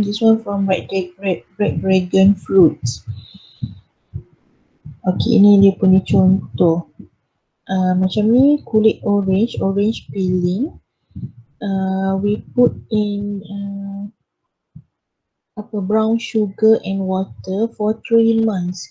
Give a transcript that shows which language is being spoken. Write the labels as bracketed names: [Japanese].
[English] This one from red dragon fruits. [Malay] Okay, ini dia punya contoh. Macam ni kulit orange peeling. [English] We put in brown sugar and water for 3 months.